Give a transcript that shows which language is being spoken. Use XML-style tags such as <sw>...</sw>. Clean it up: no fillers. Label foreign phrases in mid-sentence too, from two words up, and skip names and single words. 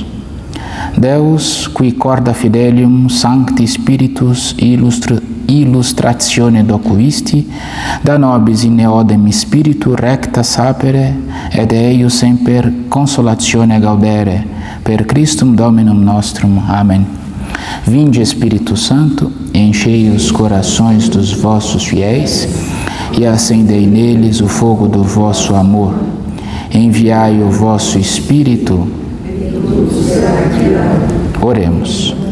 <la>Deus, qui corda fidelium Sancti Spiritus illustratione docuisti, da nobis in eodem spiritu recta sapere, et eius semper consolatione gaudere, per Christum Dominum nostrum.</la> <pt>Amém. Vinde, Espírito Santo, enchei os corações dos vossos fiéis e acendei neles o fogo do vosso amor. Enviai o vosso Espírito. Oremos.</pt>